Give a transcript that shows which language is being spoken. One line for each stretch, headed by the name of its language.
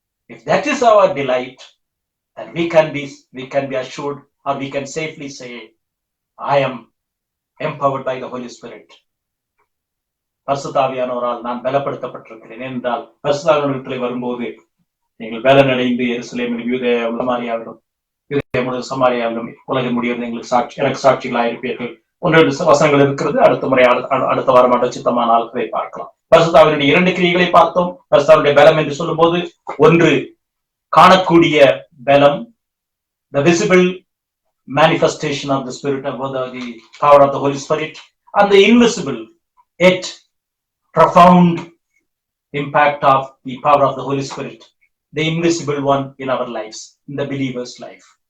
English: If that is our delight, then we can be assured, or we can safely say, I am empowered by the Holy Spirit.
Tamil: பரிசுத்த ஆவியானவரால் நான் பலப்படுத்தப்பட்டிருக்கிறேன் என்றால் பரிசுத்த ஆவியானவரிடத்தில் வரும்போது நீங்கள் பலனடைந்து எருசலேமிலும் யூதேயா சமாரியாவிலும் சமாரியாவிலும் உலகம் முடிவது எனக்கு சாட்சிகளாக இருப்பீர்கள். 1-2 வசனங்கள் இருக்கிறது. அடுத்த வாரம் சித்தமானால் அதை பார்க்கலாம். பரிசுத்த ஆவியானவருடைய 2 கிரியைகளை பார்த்தோம். பரிசுத்த ஆவியானவருடைய பலம் என்று சொல்லும் போது, ஒன்று காணக்கூடிய பலம்,
English: the visible manifestation of the Spirit, of the power of the Holy Spirit, and the invisible yet profound impact of the power of the Holy Spirit, the invisible one in our lives, in the believer's life.